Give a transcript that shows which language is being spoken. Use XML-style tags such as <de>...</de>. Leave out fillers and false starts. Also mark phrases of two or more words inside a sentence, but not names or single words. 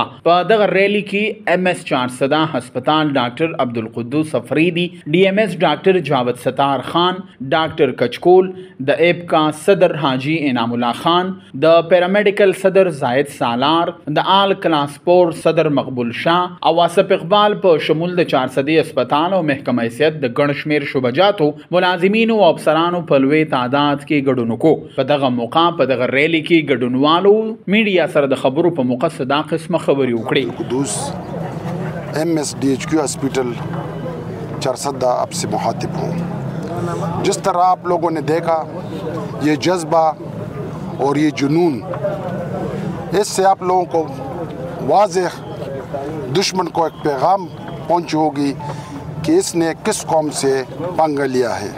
<ps>په دغه ریلی کې ایم اس 400 هسپتال ډاکټر عبدالقدوس افریدي، ډي ایم اس ډاکټر جاوید ستار خان، ډاکټر کچکول، د ایپکا صدر حاجی انعام الله خان، د پیرامیډیکل صدر زاهد سالار، د آل کلاسپور صدر مقبول شاه او واصف اقبال په شمول د 400 هسپتال او محکمه حیثیت د ګڼ شمېر شعبجاتو ملازمینو او افسرانو په لوی تعداد کې ګډون وکړو. په دغه موقع په دغه ریلی کې ګډونوالو میډیا سره د خبرو په موقع صدا قسمه خبرې وکړې.</ps> <ur>قدوس ایم ایس ڈی ایچ کیو ہاسپٹل 400 آپ سے مخاطب ہوں. جس طرح آپ لوگوں نے دیکھا یہ جذبہ اور یہ جنون، اس سے آپ لوگوں کو واضح دشمن کو ایک پیغام پہنچی ہوگی کہ اس نے کس قوم سے پنگا لیا ہے.</ur>